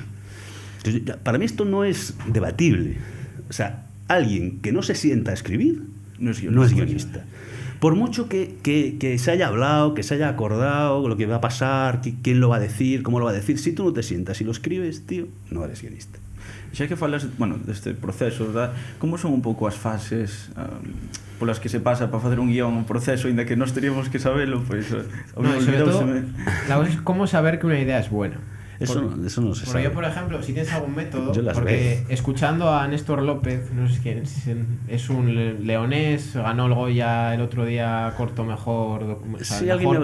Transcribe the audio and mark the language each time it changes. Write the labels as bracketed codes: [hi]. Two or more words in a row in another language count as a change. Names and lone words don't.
[es] Entonces, para mí esto no es debatible. O sea, alguien que no se sienta a escribir no es guionista. Por mucho que se haya hablado, que se haya acordado lo que va a pasar, quién lo va a decir, cómo lo va a decir, si tú no te sientas y lo escribes, tío, no eres guionista. [gl] Xa que falas, deste proceso, verdad? Como son un pouco as fases polas que se pasa para facer un guión, un proceso, ainda que nós teríamos que sabelo, pois... [es] No, sobre todo, la cosa es cómo saber que una idea es buena. Eso no se Bueno, sabe. yo, por ejemplo, si tienes algún método, Yo las porque escuchando a Néstor López, no sé quién es un leonés, ganó el Goya el otro día corto mejor, o sea, Sí, alguien